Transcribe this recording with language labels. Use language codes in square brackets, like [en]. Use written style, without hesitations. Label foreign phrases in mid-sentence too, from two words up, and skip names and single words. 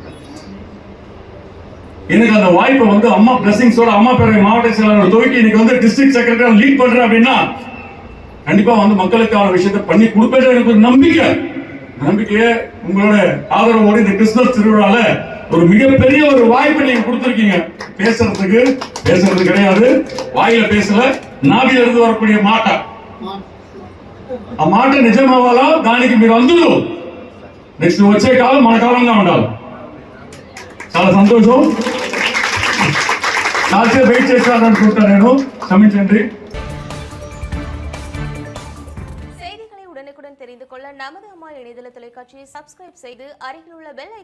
[ta] எனக்கு அந்த வாய்ப்பை வந்து அம்மா பிளஸிங்ஸோட, அம்மா பேரை மாவட்ட செயலாளர் துவக்கி இன்னைக்கு வந்து [en] district secretary lead [ta] பண்றேன் அப்படின்னா கண்டிப்பா வந்து மக்களுக்கான விஷயத்தை பண்ணி கொடுப்பது எனக்கு ஒரு நம்பிக்கையை உங்களோட ஆதரவோடு இந்த கிறிஸ்துமஸ் திருவிழால ஒரு மிகப்பெரிய ஒரு வாய்ப்பை நீங்க கொடுத்திருக்கீங்க. பேசுறது கிடையாது, வாயில பேசல, நாவில இருந்து வரக்கூடிய மாட்டா [te] ఆ మాట నిజం అవ్వాలా, దానికి మీరు అందరూ నెక్స్ట్ వచ్చే కాలం మన కాలంగా ఉండాలి. చాలా సంతోషం. కాల్చే వెయిట్ చేస్తారనుకుంటా నేను, క్షమించండి. [ta] செய்திகளை உடனுக்குடன் தெரிந்து கொள்ள நமது அம்மா இணையதள தொலைக்காட்சியை சப்ஸ்கிரைப் செய்து அருகில் உள்ள பெல்